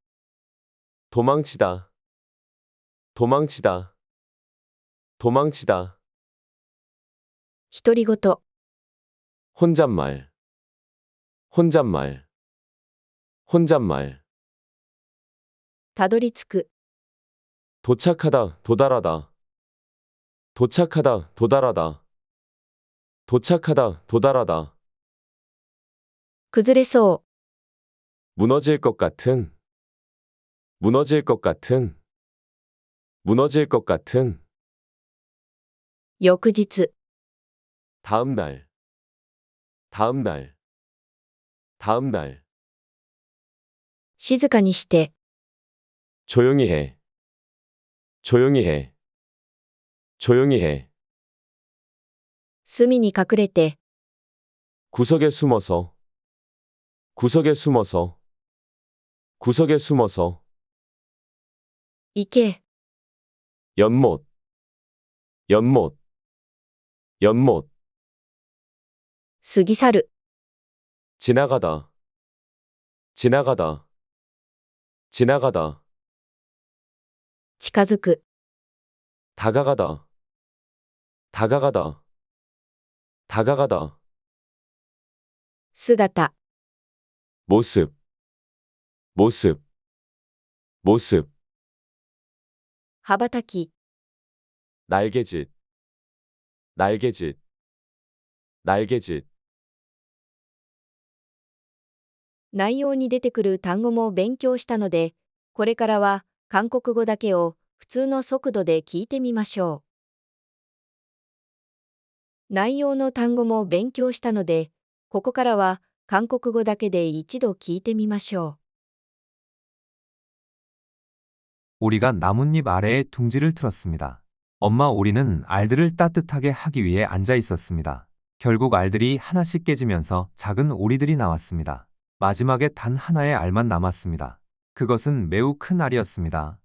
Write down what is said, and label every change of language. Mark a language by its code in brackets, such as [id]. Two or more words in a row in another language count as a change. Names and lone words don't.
[ko] 도망치다. 도망치다. 도망치다. [ja] 独り言、 [ko] 혼잣말. 혼잣말. 혼잣말. [ja] たどり着く、 [ko] 도착하다, 도달하다. 도착하다, 도달하다. 도착하다, 도달하다. [ja] 崩れそう、 [ko] 무너질 것 같은. 무너질 것 같은. 무너질 것 같은. [ja] 翌日、 [ko] 다음 날. 다음 날. 다음 날. [ja] 静かにして、 [ko] 조용히 해. 조용히 해. 조용히 해. [ja] 隅に隠れて、 [ko] 구석에 숨어서. 구석에 숨어서. 구석에 숨어서. [ja] 行け、 [ko] 연못. 연못. 연못. [ja] 過ぎ去る、 [ko] 지나가다. 지나가다. 지나가다. [ja] 近づく、 [ko] 다가가다. 다가가다. 다가가다. [ja] 姿、 [ko] 모습. 모습. 모습. [ja] 羽ばたき、 [ko] 날개짓. 날개짓. 날개짓. [ja] 内容に出てくる単語も勉強したので、これからは韓国語だけを普通の速度で聞いてみましょう。内容の単語も勉強したので、ここからは韓国語だけで一度聞いてみましょう。 [ko] 오리가 나뭇잎 아래에 둥지를 틀었습니다. 엄마 오리는 알들을 따뜻하게 하기 위해 앉아 있었습니다. 결국 알들이 하나씩 깨지면서 작은 오리들이 나왔습니다. 마지막에 단 하나의 알만 남았습니다. 그것은 매우 큰 알이었습니다.